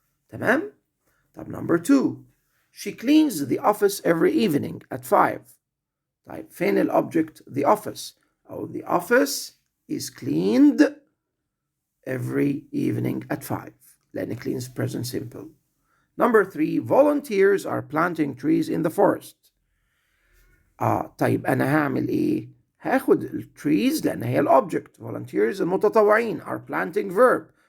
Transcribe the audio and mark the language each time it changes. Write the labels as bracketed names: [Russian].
[Arabic] تمام؟ طب number 2. [English] She cleans the office every evening at 5. [Arabic] طيب فين الobject؟ [English] the office. أو the office is cleaned every evening at 5 لأن cleans present simple. Number 3. Volunteers are planting trees in the forest. [Arabic] طيب أنا هعمل إيه؟ هاخد trees لأن هي الobject. [English] volunteers المتطوعين are planting verb.